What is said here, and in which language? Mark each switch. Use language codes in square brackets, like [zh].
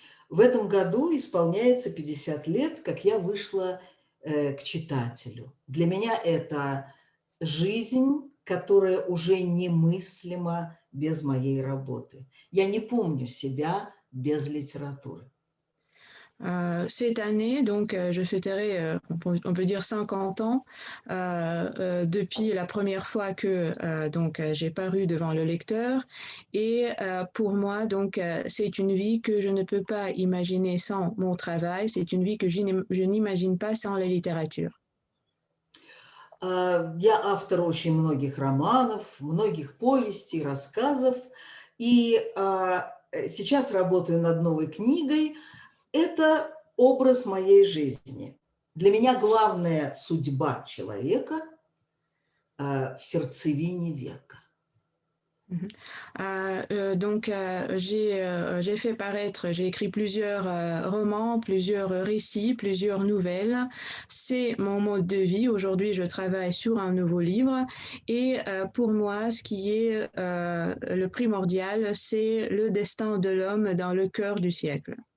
[ru] В этом году исполняется 50 лет, как я вышла к читателю. Для меня это жизнь, которое уже немыслимо без моей работы. Я не помню себя без литературы. [fr] Cette année, donc, je fêterai, on peut dire 50 ans, depuis la première fois que donc, j'ai paru devant le lecteur. Et pour moi, donc, c'est une vie que je ne peux pas imaginer sans mon travail. C'est une vie que je n'imagine pas sans la littérature. [ru] Я автор очень многих романов, многих повестей, рассказов. И сейчас работаю над новой книгой. Это образ моей жизни. Для меня главная судьба человека в сердцевине века. [fr] Donc, j'ai fait paraître, j'ai écrit plusieurs romans, plusieurs récits, plusieurs nouvelles. C'est mon mode de vie. Aujourd'hui, je travaille sur un nouveau livre. Et pour moi, ce qui est le primordial, c'est le destin de l'homme dans le cœur du siècle.